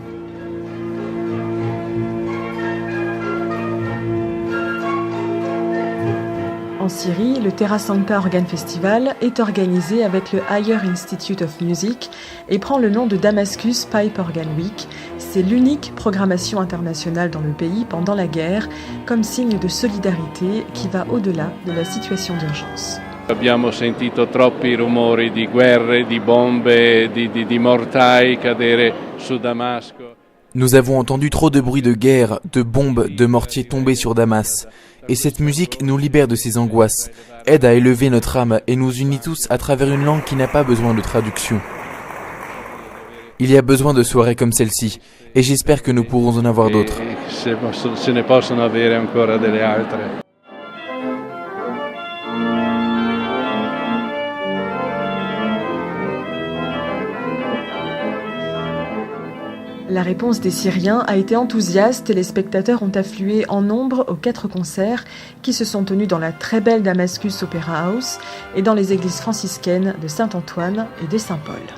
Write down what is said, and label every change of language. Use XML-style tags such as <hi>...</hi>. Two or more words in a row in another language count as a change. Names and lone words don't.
<fr>En Syrie, le Terra Sancta Organ Festival est organisé avec le Higher Institute of Music et prend le nom de Damascus Pipe Organ Week. C'est l'unique programmation internationale dans le pays pendant la guerre, comme signe de solidarité qui va au-delà de la situation d'urgence.</fr> <it>Abbiamo sentito troppi rumori di guerre, di bombe, di mortai cadere su Damasco.</it> <fr>Nous avons entendu trop de bruits de guerre, de bombes, de mortiers tombés sur Damas. Et cette musique nous libère de ces angoisses, aide à élever notre âme et nous unit tous à travers une langue qui n'a pas besoin de traduction. Il y a besoin de soirées comme celle-ci, et j'espère que nous pourrons en avoir d'autres.</fr> <it>Se ne possono avere ancora delle altre.</it> <fr>La réponse des Syriens a été enthousiaste et les spectateurs ont afflué en nombre aux 4 concerts qui se sont tenus dans la très belle Damascus Opera House et dans les églises franciscaines de Saint-Antoine et de Saint-Paul.</fr>